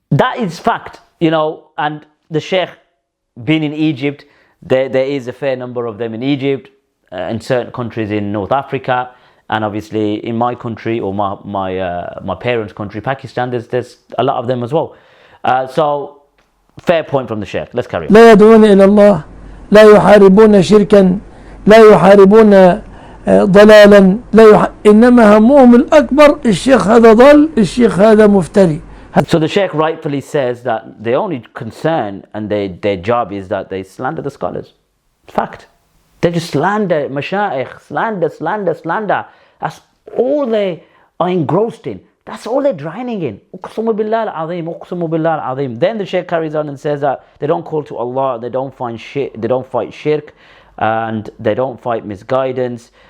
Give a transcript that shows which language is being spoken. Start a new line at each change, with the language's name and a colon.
English: That is fact, you know, and the Shaykh being in Egypt, there is a fair number of them in Egypt, in certain countries in North Africa, and obviously in my country, or my parents' country, Pakistan, there's a lot of them as well. So, fair point from the Shaykh. Let's carry on.
Arabic: لا يدعون إلى الله لا يحاربون شركا لا يحاربون ضلالا إنما همهم الأكبر الشيخ هذا ضل الشيخ هذا مفتري
English: So the Shaykh rightfully says that the only concern and their job is that they slander the scholars. Fact. They just slander Mashaykh, slander. That's all they are engrossed in. That's all they're drowning in. Uqsamu billah al-azim. Then the Shaykh carries on and says that they don't call to Allah, they don't fight shirk, and they don't fight misguidance.